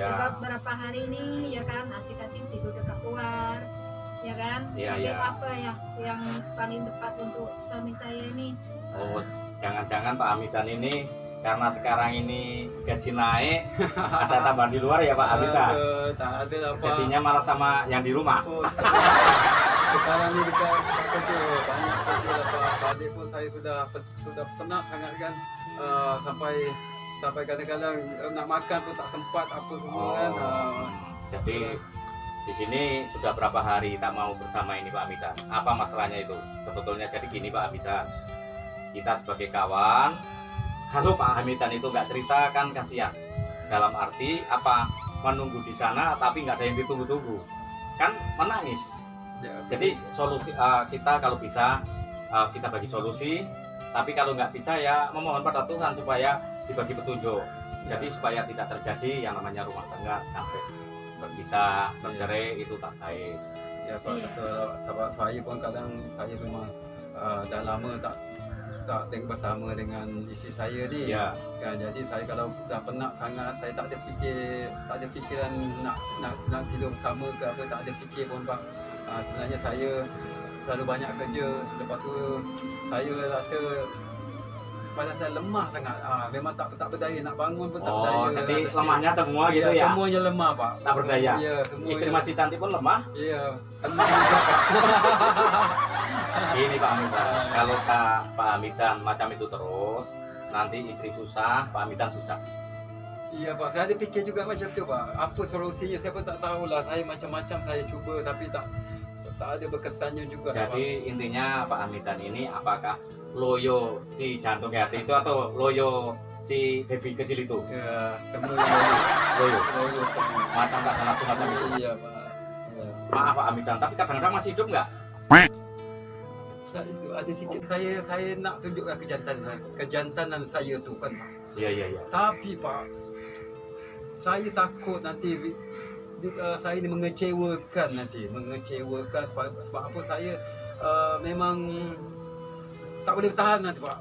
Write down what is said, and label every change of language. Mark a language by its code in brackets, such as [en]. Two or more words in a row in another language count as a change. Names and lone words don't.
[ms] Sebab berapa hari ini ya kan asik-asik tidur dekat luar, ya kan? Iya, Tapi iya. [id] apa ya yang paling tepat untuk suami saya ini? Oh, jangan-jangan Pak Amidan ini karena sekarang ini gaji naik ada tambahan di luar ya Pak Amidan. [ms] Tak ada lah Pak. [id] Jadinya malah sama yang di rumah. [ms] Oh, sekarang ni dekat kerja banyak kerja lah Pak. Balik pun saya sudah penat sangat kan. Sampai kadang-kadang nak makan pun tak sempat apa semua kan. [id] Jadi di sini sudah berapa hari tak mau bersama ini Pak Amidan. Apa masalahnya itu? Sebetulnya jadi gini Pak Amidan. Kita sebagai kawan, kalau Pak Amidan itu nggak cerita kan kasihan. dalam arti apa, menunggu di sana tapi nggak ada yang ditunggu-tunggu, kan menangis. Ya, Jadi solusi kita kalau bisa kita bagi solusi, tapi kalau nggak bisa ya memohon pada Tuhan supaya dibagi petunjuk. Jadi supaya tidak terjadi yang namanya rumah tangga sampai berpisah, bercerai, itu tak baik. [ms] ya Pak, sebab saya pun kadang saya memang dah lama tak tengok bersama dengan isteri saya ni. Ya, Kan, jadi saya kalau dah penat sangat, saya tak ada fikiran nak tidur bersama ke apa, tak ada fikir pun Pak. Sebenarnya saya terlalu banyak kerja, lepas tu saya rasa badan saya lemah sangat. Memang tak berdaya, nak bangun pun tak berdaya. [id] oh jadi lemahnya semua gitu ya? [ms] Semuanya lemah Pak. Tak berdaya. Ya, semua. [id] Istri masih cantik pun lemah. Ya, tenang juga Pak. [ms] Ini Pak Hamidan, kalau Pak Hamidan macam itu terus, nanti istri susah, Pak Hamidan susah. Iya Pak, saya ada fikir juga macam tu Pak. Apa solusinya saya pun tak tahulah. Saya macam-macam saya cuba tapi tak ada berkesannya juga. [id] Jadi intinya Pak Hamidan ini apakah loyo si jantung hati itu atau loyo si baby kecil itu? [ms] Pak. Ya, semua Loyo, semua. macam tak nafsu macam itu. Iya Pak. Ya. [id] Maaf Pak Hamidan, tapi kadang-kadang masih hidup nggak? [ms] Tak, itu ada sikit saya nak tunjukkan kejantanan saya tu kan Pak. Iya. Tapi Pak, saya takut nanti saya ni mengecewakan sebab apa saya memang tak boleh bertahan nanti Pak.